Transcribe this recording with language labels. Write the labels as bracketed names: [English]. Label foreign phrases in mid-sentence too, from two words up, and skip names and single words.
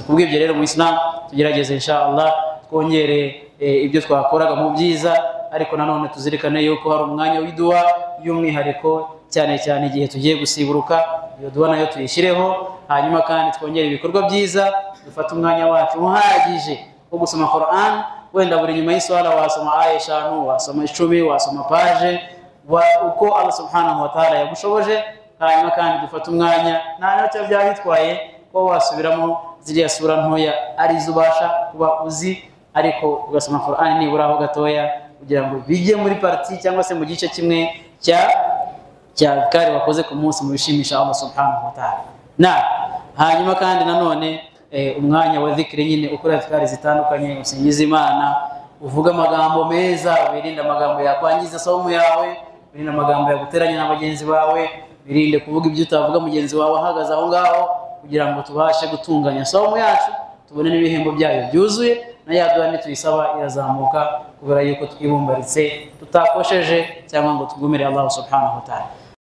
[Kinyarwanda] Kubw'ibyo rero mu Islam tugerageze inshallah twongere ibyo twakoraga mu byiza, ariko nanone tuzirikane yuko hari umwanya w'idua y'umwihariko, cyane cyane igihe tugiye gusiburuka, iyo dua nayo tuyishyireho. Hanyuma kandi twongere ibikorwa byiza, dufate umwanya wacu uhagije wo gusoma Quran, wenda buri nyuma y'iswala wasoma aya 5, wasoma 10, wasoma page uko [Arabic] الله سبحانه وتعالى [Kinyarwanda] yagushoboje. Hanyuma kandi dufate umwanya nta nacyo byaba bitwaye ko wasubiramo ziriya sura ntoya arizo ubasha kuba uzi, ariko ugasoma Quran nibura aho gatoya kugira ngo bijye muri parti cyangwa se mu gice kimwe cya kare wakoze ku munsi mu bishimisha [Arabic] الله سبحانه وتعالى. [Kinyarwanda] Hanyuma kandi nanone umwanya wa dhikri nyine ukora zikari zitandukanye, usingiza Imana, uvuga amagambo meza, wirinde amagambo yakwangiza saumu yawe, wirinde amagambo yaguteranya na bagenzi bawe, wirinde kuvuga ibyo utavuga mugenzi wawe ahagaze aho ngaho, kugira ngo tubashe gutunganya saumu yacu, tubone n'ibihembo byayo byuzuye, na yaduha nituyisaba irazamuka, kubera yuko twibumbaritse tutakosheje cyangwa ngo tugumire [Arabic] الله سبحانه وتعالى.